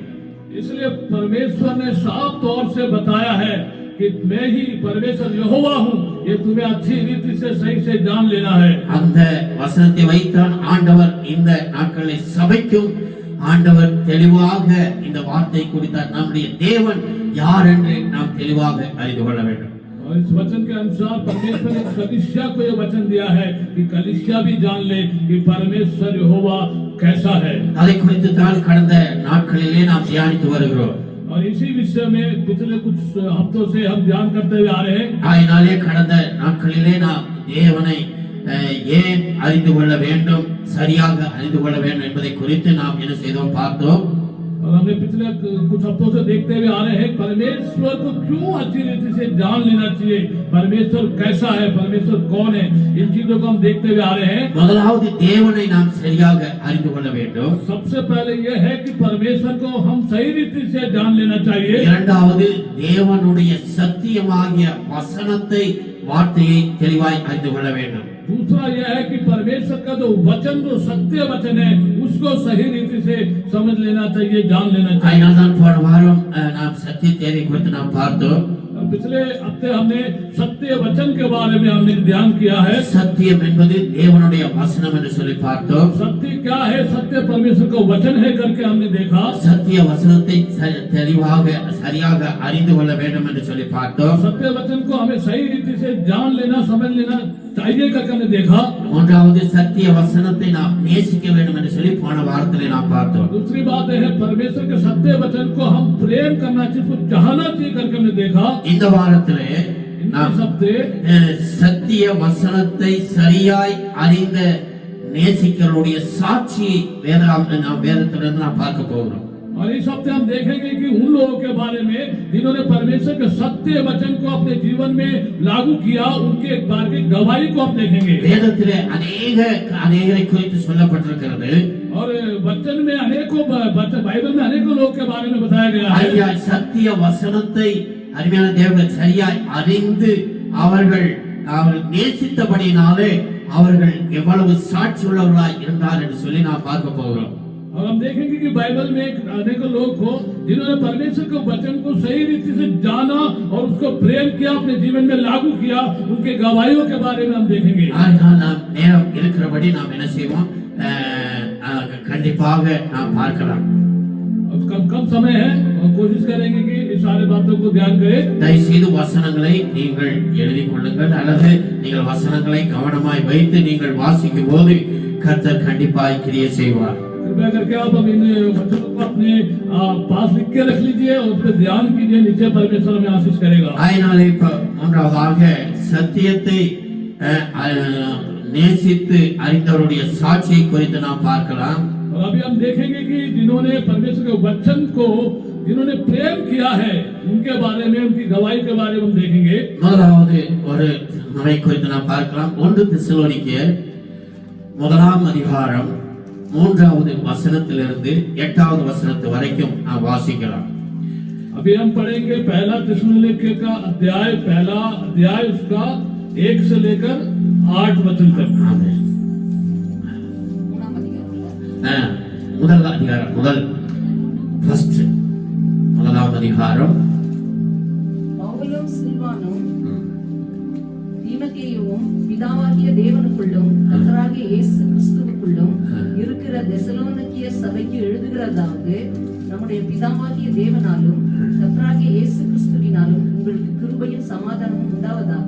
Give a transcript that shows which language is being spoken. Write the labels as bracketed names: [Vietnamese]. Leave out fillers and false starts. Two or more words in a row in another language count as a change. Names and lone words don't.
[Hindi] इसलिए परमेश्वर ने साफ तौर से बताया है कि मैं ही परमेश्वर यहोवा हूँ, ये तुम्हें अच्छी रीति से सही से जान लेना है। [Tamil] அந்த வசனத்தை வைத்தான் ஆண்டவர் இந்த நாட்களில் சபைக்கும் ஆண்டவர் தெளிவாக இந்த வார்த்தை குறித்தார். நம்முடைய தேவன் யார் என்று நாம் தெளிவாக அறிந்து கொள்ள வேண்டும். [Hindi] और इस वचन के अनुसार परमेश्वर ने कलीसिया को यह वचन दिया है कि कलीसिया भी जान ले कि परमेश्वर यहोवा कैसा है। [Tamil] அதை குறித்து தான் கடந்த நாட்களிலே நாம் தியானித்து வருகிறோம். [Hindi] और इसी विषय में पिछले कुछ हफ्तों से हम ध्यान करते हुए आ रहे हैं। [Tamil] அதனாலே கடந்த நாட்களிலே நாம் தேவனை ஏன் அறிந்து கொள்ள வேண்டும், சரியாக அறிந்து கொள்ள வேண்டும் என்பதை குறித்து நாம் என்ன செய்தோம் பார்த்தோம். [Hindi] और हमने पिछले कुछ हफ्तों से देखते हुए आ रहे हैं परमेश्वर को क्यों अच्छी रीति से जान लेना चाहिए, परमेश्वर कैसा है, परमेश्वर कौन है, इन चीजों को हम देखते हुए आ रहे हैं। [Tamil] முதலாவது தேவனை நாம் சரியாக அறிந்து கொள்ள வேண்டும். [Hindi] सबसे पहले यह है कि परमेश्वर को हम सही रीति से जान लेना चाहिए। [Tamil] இரண்டாவது தேவனுடைய சத்தியமாகிய வசனத்தை வார்த்தையை தெளிவாய் அறிந்து கொள்ள வேண்டும். [Hindi] दूसरा यह है कि परमेश्वर का जो वचन, जो सत्य वचन है, उसको सही रीति से समझ लेना चाहिए, जान लेना चाहिए। [Tamil] அதனால்தான் போன வாரம் நாம் சத்தியத்தை குறித்து நாம் பார்த்தோம். [Hindi] पिछले हफ्ते हमने सत्य वचन के बारे में हमने ध्यान किया है। [Tamil] சத்தியம் என்பது தேவனுடைய வசனம் என்று சொல்லி பார்த்தோம். [Hindi] सत्य क्या है? सत्य परमेश्वर का वचन है करके हमने देखा। [Tamil] சத்திய வசனத்தை தெளிவாக சரியாக அறிந்து கொள்ள வேண்டும் என்று சொல்லி பார்த்தோம். [Hindi] सत्य वचन को हमें सही रीति से जान लेना, समझ लेना चाहिए करके हमने देखा। [Tamil] மூன்றாவது சத்திய வசனத்தை நாம் நேசிக்க வேண்டும் என்று சொல்லி போன வாரத்திலே நாம் பார்த்தோம். [Hindi] दूसरी बात है परमेश्वर के सत्य वचन को हम प्रेम करना चाहिए, उसको चाहना चाहिए करके हमने देखा। [Tamil] இந்த வாரத்திலே நாம் சத்திய வசனத்தை சரியாய் அறிந்த நேசிக்கிறவருடைய சாட்சியை நாம் வேதத்திலிருந்து நாம் பார்க்க போகிறோம். [Hindi] और इस हफ्ते हम देखेंगे कि उन लोगों के बारे में जिन्होंने परमेश्वर के सत्य वचन को अपने जीवन में लागू किया, उनके एक बार की गवाही को हम देखेंगे। [Tamil] வேதத்திலே அநேகரை குறித்து சொல்லப்பட்டிருக்கிறது. [Hindi] और वचन में अनेकों बाइबल में अनेकों लोगों के बारे में बताया गया है। [Tamil] ஐயா சத்திய வசனத்தை அருமையான தேவன் சரியாய் அறிந்து அவர்கள் நேசித்தபடினாலே அவர்கள் எவ்வளவு சாட்சி உள்ளவர்களாய் இருந்தார் என்று சொல்லி நாம் பார்க்க போகிறோம். [Hindi] और हम देखेंगे कि बाइबल में अनेकों लोग हो जिन्होंने परमेश्वर के वचन को सही रीति से जाना और उसको प्रेम किया, अपने जीवन में लागू किया, उनके गवाहियों के बारे में हम देखेंगे। [Tamil] நாம் நேரம் இருக்கிறபடி நாம் என்ன செய்வோம், கண்டிப்பாக நாம் பார்க்கலாம். [Hindi] कम समय है और कोशिश करेंगे कि इस सारे बातों को ध्यान करें। [Tamil] தயவு செய்து வசனங்களை நீங்கள் எழுதிக் கொள்ளுங்கள் அல்லது நீங்கள் வசனங்களை கவனமாய் வைத்து நீங்கள் வாசிக்கும் போது கர்த்தர் கண்டிப்பாய் கிரியை செய்வார். [Hindi] कृपया करके आप इन वचनों को अपने पास लिख के रख लीजिए और उस पर ध्यान कीजिए, नीचे परमेश्वर हमें आशीष करेगा। [Tamil] அதனால இப்ப மூன்றாவதாக சத்தியத்தை நேசித்து அறிந்தவருடைய சாட்சியை குறித்து நாம் பார்க்கலாம். [Hindi] और अभी हम देखेंगे कि जिन्होंने परमेश्वर के वचन को जिन्होंने प्रेम किया है, उनके बारे में, उनकी गवाही के बारे में हम देखेंगे। [Tamil] முதலாவது ஒரு நம்மை குறித்து நாம் பார்க்கலாம். 1 தெசலோனிக்கேயர் 1ஆம் அதிகாரம் 3வது வசனத்திலிருந்து 8வது வசனத்து வரைக்கும் நாம் வாசிக்கலாம். [Hindi] अभी हम पढ़ेंगे पहला थिस्सलुनीके का पहला अध्याय उसका 1 से लेकर 8 वचन तक। [Tamil] ஆமென். முதல் அதிகாரம் முதலாவது அதிகாரம். பவுலும் சில்வானும் தீமோத்தேயுவும் பிதாவாகிய தேவனுக்குள்ளும் கர்த்தராகிய இயேசு கிறிஸ்துவுக்குள்ளும் இருக்கிற தெசலோனிக்கேய சபைக்கு எழுதுகிறதாவது, நம்முடைய பிதாவாகிய தேவனாலும் கர்த்தராகிய இயேசு கிறிஸ்துவினாலும் உங்களுக்கு கிருபையும் சமாதானமும் உண்டாவதாக.